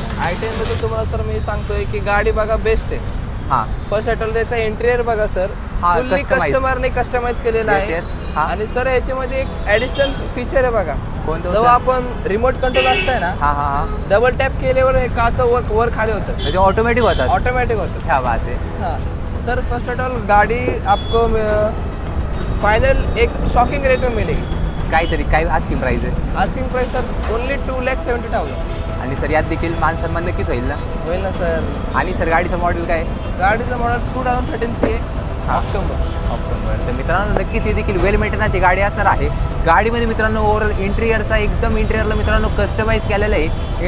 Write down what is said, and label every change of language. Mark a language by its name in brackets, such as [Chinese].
[Marathi] i10 तुम्हाला sir मी सांगतोय की गाडी बघा बेस्ट आहे. हां. फर्स्ट ऑफ त्याचा इंटेरियर बघा सर. हा, [English] Fully customize. [Marathi] कस्टमरने कस्टमाइज केलेला आहे. हां. आणि सर याच्यामध्ये एक ॲडिशनल फीचर आहे बघा. कोणतं? जेव्हा आपण रिमोट कंट्रोल असतंय ना, हां हां हां. डबल टॅप केल्यावर हे काचं वर खाली होतं. म्हणजे ऑटोमॅटिक होतात. ऑटोमॅटिक होतं. क्या बात आहे. [Hindi] हाँ सर फर्स्ट ऑफ ऑल गाड़ी आपको फाइनल एक शॉकिंग रेट में मिलेगी. [Marathi] काहीतरी काय आस्किंग प्राइस आहे? Asking price sir only 2,70,000. आणि सर यात देखील मान सन्मान नक्कीच होईल ना? होईल ना सर. आणि सर गाडीचं मॉडेल काय? गाडीचं मॉडेल 2013 ची आहे. ऑक्टोबर. तर मित्रांनो नक्कीच ही देखील वेल मेंटेनन्सची गाडी असणार आहे. गाडीमध्ये मित्रांनो ओव्हरऑल इंटिरियरचा एकदम इंटिरियरला मित्रांनो कस्टमाइज केलेलं आहे.